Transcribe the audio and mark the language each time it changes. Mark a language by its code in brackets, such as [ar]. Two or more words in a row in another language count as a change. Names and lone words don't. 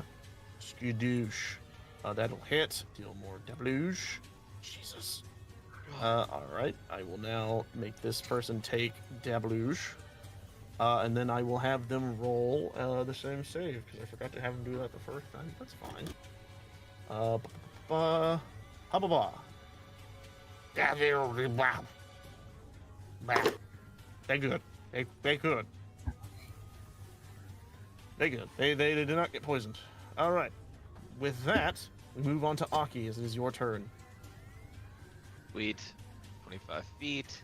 [en] Skadoosh. That'll hit. Deal more damage. Jesus. All right. I will now make this person take damage. And then I will have them roll the same save, because I forgot to have them do that the first time. That's fine. Ha ba ba. They good. They good. They good. They did not get poisoned. All right. With that, we move on to Aki, as it is your turn. Sweet. 25 feet.